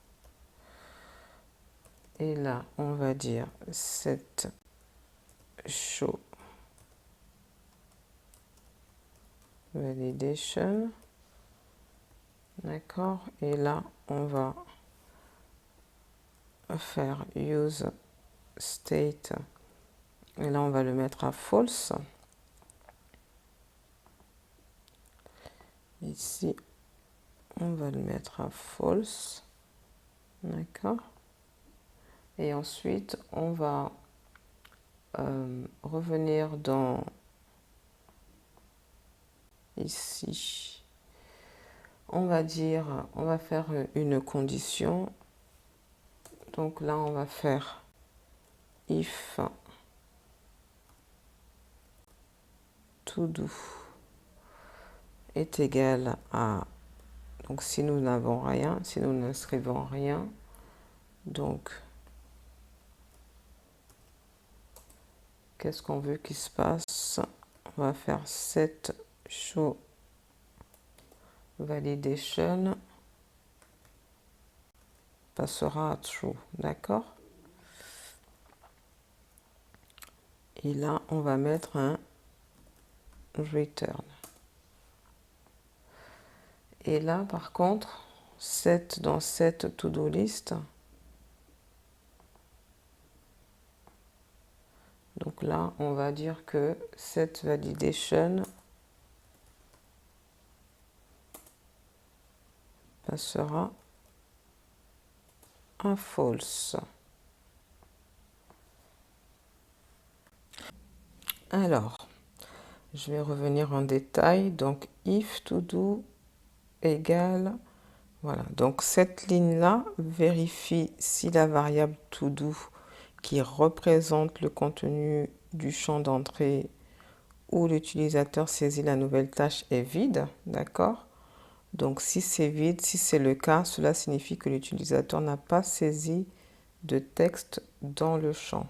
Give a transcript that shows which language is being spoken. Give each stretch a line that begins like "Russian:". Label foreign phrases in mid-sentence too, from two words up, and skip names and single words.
French: Et là, on va dire set show validation. D'accord? Et là, on va faire use state. Et là, on va le mettre à false. Ici, on va le mettre à false. D'accord? Et ensuite, on va revenir dans ici. On va dire, on va faire une condition. Donc là, on va faire
English: if to do
French: est égal à, donc si nous n'avons rien, si nous n'inscrivons rien, donc qu'est-ce qu'on veut qu'il se passe? On va faire set show validation passera à true, d'accord? Et là, on va mettre un return. Et là, par contre, dans cette to-do list, donc là, on va dire que cette validation passera à false. Alors, je vais revenir en détail. Donc,
English: if to do
French: égale, voilà. Donc, cette ligne-là vérifie si la variable to do qui représente le contenu du champ d'entrée où l'utilisateur saisit la nouvelle tâche est vide, d'accord? Donc, si c'est vide, si c'est le cas, cela signifie que l'utilisateur n'a pas saisi de texte dans le champ.